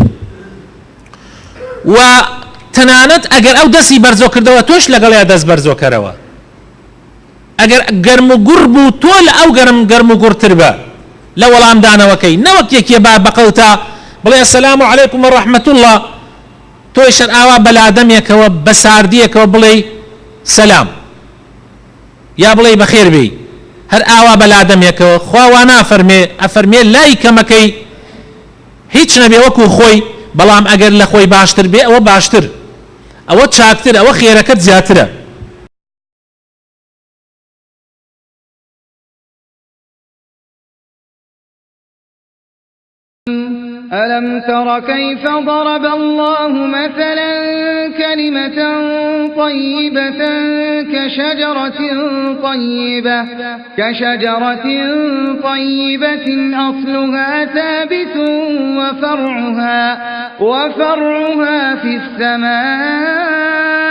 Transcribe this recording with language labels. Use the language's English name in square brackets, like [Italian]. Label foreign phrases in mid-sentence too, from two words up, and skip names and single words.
[Central Kurdish] و تەنانەت ئەگەر ئەو دەستی بەرزۆ کردەوە تۆش لەگەڵیا دەست بەرزۆ کەرەوە، ئەگەر گەرم و گوڕ بوو تۆ لە ئەو گەرم و گوڕتر بە لە وەڵامدانەوەکەی، نەوەک یەکێ با بەقەوتا بڵێ [Arabic] ئەسسەلام عەلەیکوم وەڕەحمەت الله، [Central Kurdish] تۆی شەر ئاوا بەلادەمێکەوە بە ساردیەکەوە بڵێ سەلام یا بڵێ بەخێر بێی، هەر ئاوا بەلادەمێکەوە. خوا وا نافەرمێ، ئەفەرمێ لای کەمەکەی هیچ نەبێ وەکو خۆی، بەڵام ئەگەر لە خۆی باشتر بێ ئەوە باشتر، ئەوە چاکتر، ئەوە خێرەکەت زیاترە. [Arabic] ألم تر كيف ضرب الله مثلا كلمة طيبة كشجرة طيبة أصلها ثابت وفرعها في السماء